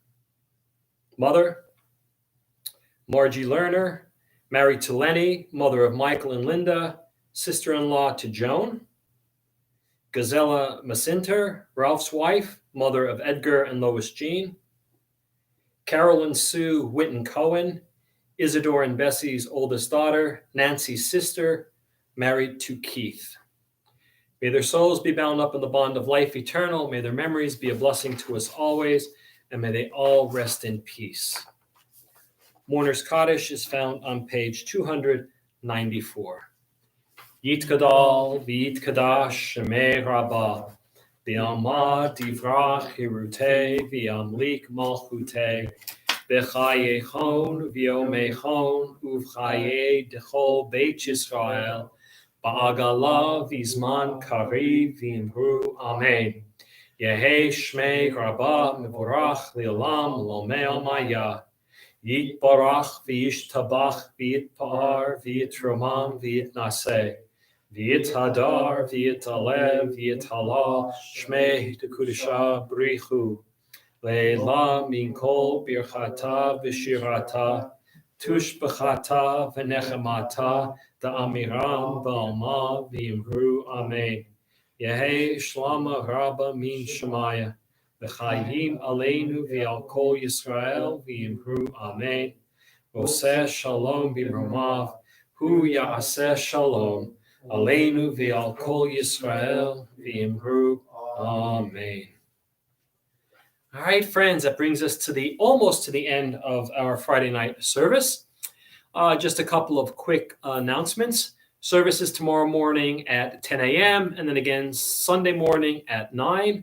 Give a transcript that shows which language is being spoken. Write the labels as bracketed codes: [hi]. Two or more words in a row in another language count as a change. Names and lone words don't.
[en] mother; Margie Lerner, married to Lenny, mother of Michael and Linda, sister-in-law to Joan; Gazella Macinter, Ralph's wife, mother of Edgar and Lois Jean; Carolyn Sue Whitten Cohen, Isidore and Bessie's oldest daughter, Nancy's sister, married to Keith. May their souls be bound up in the bond of life eternal. May their memories be a blessing to us always, and may they all rest in peace. Mourner's Kaddish is found on page 294. [arc] יתגדל ויתקדש שמיה רבא בעלמא די ברא כרעותה וימליך מלכותה בחייכון וביומיכון ובחיי דכל בית ישראל בעגלא ובזמן קריב ואמרו אמן. יהא שמיה רבא מברך לעלם ולעלמי עלמיא. יתברך וישתבח ויתפאר ויתרומם ויתנשא. ויתהדר ויתעלה ויתהלל שמיה דקודשא בריך הוא. לעלא מן כל ברכתא ושירתא. תשבחתא ונחמתא דאמירן בעלמא ואמרו אמן. יהא שלמא רבא מן שמיא וחיים עלינו ועל כל ישראל ואמרו אמן. [he] עושה שלום במרומיו הוא יעשה שלום עלינו ועל כל ישראל ואמרו אמן. [en] All right, friends, that brings us to almost to the end of our Friday night service. Just a couple of quick announcements. Service is tomorrow morning at 10 a.m. and then again Sunday morning at 9.